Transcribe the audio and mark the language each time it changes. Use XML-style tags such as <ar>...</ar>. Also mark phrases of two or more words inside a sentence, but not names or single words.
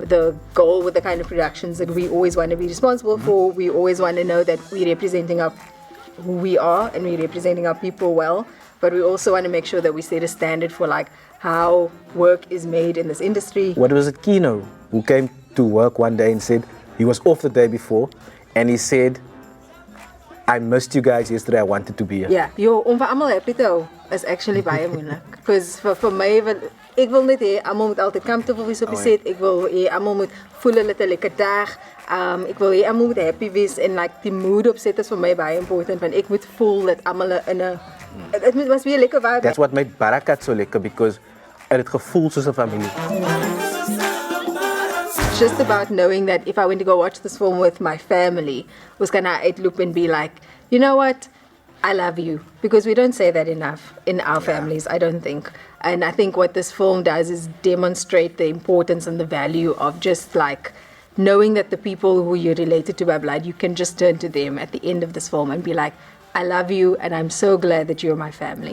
<en>The goal with the kind of productions that we always want to be responsible for, we always want to know that we're representing who we are and we're representing our people well, but we also want to make sure that we set a standard for like how work is made in this industry. What was it, Kino, who came to work one day and said, he was off the day before, and he said, I missed you guys yesterday, I wanted to be here. Yeah,</en> <af>om vir almal happy te hou is actually baie moeilik.</af> <en>Because for my,</en> <af>ek wil net hê almal moet altyd comfortable wees op die set. Ek wil hê almal moet voel hulle het 'n lekker dag. Ek wil hê almal moet happy wees en like die mood op set is vir my baie important, want ek moet voel dat almal in 'n dit was weer lekker vibe.</af> <en>That's what made Barakat so lekker, because</en> <af>het gevoel soos 'n familie.</af> <en>Just about knowing that if I went to go watch this film with my family, was gonna outlook and be like, you know what, I love you, because we don't say that enough in our families, I don't think. And I think what this film does is demonstrate the importance and the value of just like knowing that the people who you're related to by blood, you can just turn to them at the end of this film and be like, I love you and I'm so glad that you're my family.</en>